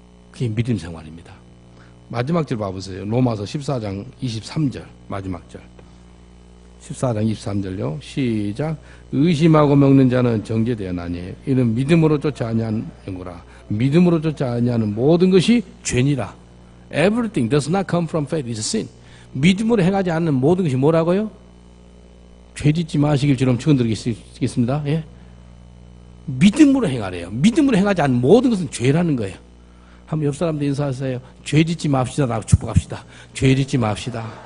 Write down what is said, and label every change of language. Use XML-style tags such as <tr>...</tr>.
<ko>그게 믿음 생활입니다. 마지막 절 봐보세요. 로마서 14장 23절 마지막 절. 14장 23절요. 시작. 의심하고 먹는 자는 정죄되었나니 이는 믿음으로 쫓아 아니하는구나. 믿음으로 쫓아 아니하는 모든 것이 죄니라.</ko> <en>Everything does not come from faith is sin.</en> <ko>믿음으로 행하지 않는 모든 것이 뭐라고요? 죄짓지 마시길 주님 축원드리겠습니다. 예? 믿음으로 행하래요. 믿음으로 행하지 않는 모든 것은 죄라는 거예요. 한번 옆 사람들 인사하세요. 죄짓지 맙시다. 라고 축복합시다. 죄짓지 맙시다.</ko>